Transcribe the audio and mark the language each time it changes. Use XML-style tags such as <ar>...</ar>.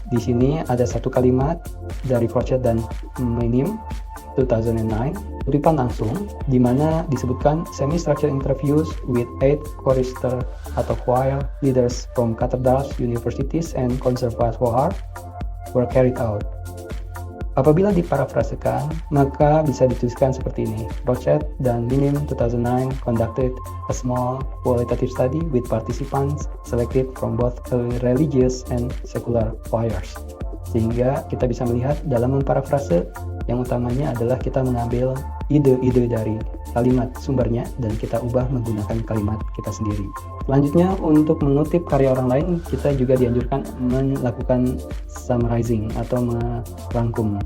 <id>Di sini ada satu kalimat dari Crochet dan Minim 2009, kutipan langsung, di mana disebutkan</id> <en>semi-structured interviews with 8 chorister atau choir leaders from cathedrals, universities, and conservatoires were carried out.</en> <id>Apabila diparafrasekan, maka bisa dituliskan seperti ini.</id> <en>Crochet dan Minim 2009 conducted a small qualitative study with participants selected from both religious and secular choirs.</en> <id>Sehingga kita bisa melihat dalam memparafrase, yang utamanya adalah kita mengambil ide-ide dari kalimat sumbernya dan kita ubah menggunakan kalimat kita sendiri. Selanjutnya, untuk mengutip karya orang lain, kita juga dianjurkan melakukan summarizing atau merangkum.</id>